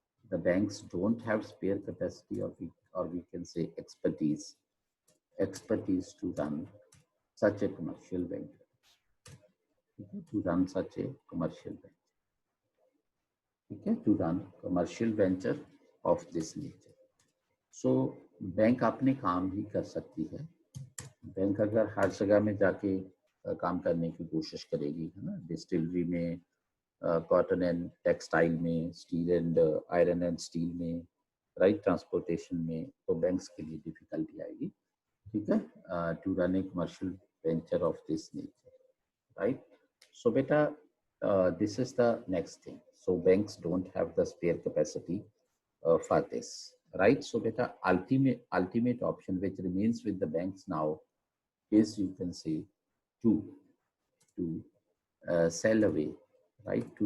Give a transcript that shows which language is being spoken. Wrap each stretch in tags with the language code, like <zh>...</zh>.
<en>The banks don't have spare capacity, or we can say expertise to run such a commercial venture. Okay, to run such a commercial venture. Okay, to run commercial venture of this nature.</en> <hi>So bank अपने काम ही कर सकती है. Bank अगर हर जगह में जाके काम करने की कोशिश करेगी, है ना, डिस्टिलरी में, कॉटन एंड टेक्सटाइल में, steel and iron and steel में, राइट, ट्रांसपोर्टेशन में, तो बैंक्स के लिए डिफिकल्टी आएगी, ठीक है,</hi> <en>to run a commercial venture of this nature,</en> <hi>right.</hi> <en>So बेटा, this is the next thing. So banks don't have the spare capacity for this, right? So beta, ultimate option which remains with the banks now is, you can say, to sell away, right?</en>